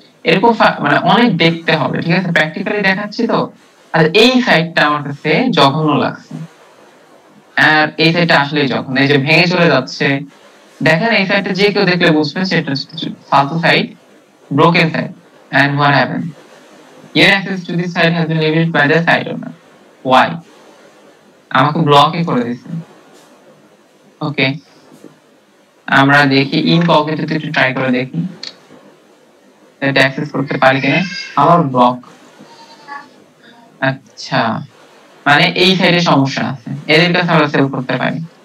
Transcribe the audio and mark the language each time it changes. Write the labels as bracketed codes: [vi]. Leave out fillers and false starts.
[bn] এরকম মানে অনেক দেখতে হবে, ঠিক আছে, প্র্যাকটিক্যালি দেখাচ্ছি তো। আর এই সাইটটা আমার কাছে জঘন্য লাগছে, আর এই সাইটটা আসলেই জঘন্য। এই যে ভেঙে চলে যাচ্ছে, দেখেন এই সাইটটা যে কেউ দেখলে বুঝবে সেটা ফালতু site. [en] broken site. And what happened? Your access to this site has been limited by the site owner. [bn] Why? আমাকে ব্লকই করে দিছে। ওকে, আমরা দেখি ইনকগনিটোতে একটু ট্রাই করে দেখি এটা অ্যাক্সেস করতে পারি কিনা। আমার ব্লক, আচ্ছা মানে এই সাইডে সমস্যা আছে, এদের কাছে আমরা সেভ করতে পারি।